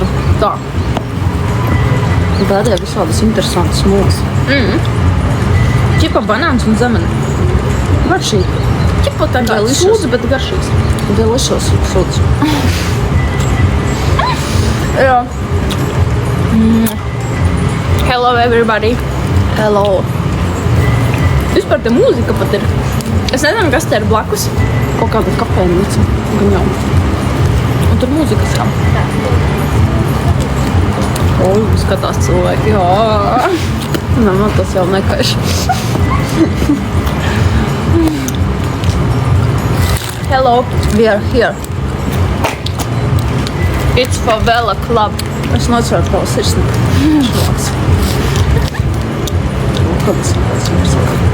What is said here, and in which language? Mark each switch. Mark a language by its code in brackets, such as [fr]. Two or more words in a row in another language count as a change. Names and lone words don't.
[lv] Tā. Dādēja visādas interesantas mūs. Čipa banāns un zemene. Garšīgi. Čipa tā kā sūds, bet garšīgs. Delicious sūds. Jā. [en] Hello everybody. Hello. [lv] Vispār te mūzika pat ir. Es nezinu, kas te ir blakus. Kaut kāda kafejnīca. Gan jau. Un tur mūzika skan. Oi, skatās cilvēki. Jā. Nē, man tas jau nekaiš. [en] Hello. We are here. It's Favela Club. [lv] Es nocēru tavu sirsni. Šlāks. Kādas